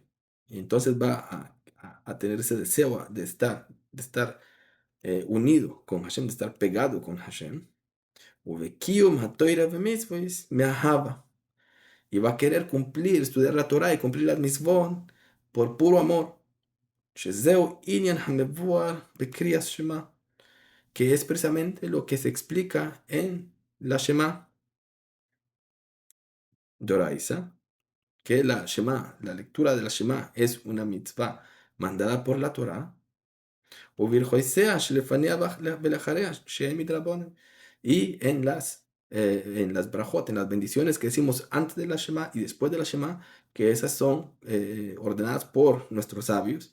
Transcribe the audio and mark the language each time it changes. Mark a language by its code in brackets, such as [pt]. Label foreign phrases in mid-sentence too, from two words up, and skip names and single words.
[es] Y entonces va a tener ese deseo de estar unido con Hashem, de estar pegado con Hashem. [he] ובקיום התורה והמצוות מאהבה. [es] Y va a querer cumplir, estudiar la Torah y cumplir las mitzvot por puro amor. [he] שזהו ענין המבואר בקריאת שמע. [es] Que es precisamente lo que se explica en la [he] שמע דאורייתא, [es] que la Shema, la lectura de la Shema es una mitzvah mandada por la Torah, y en las brajot, en las bendiciones que decimos antes de la Shema y después de la Shema, que esas son ordenadas por nuestros sabios.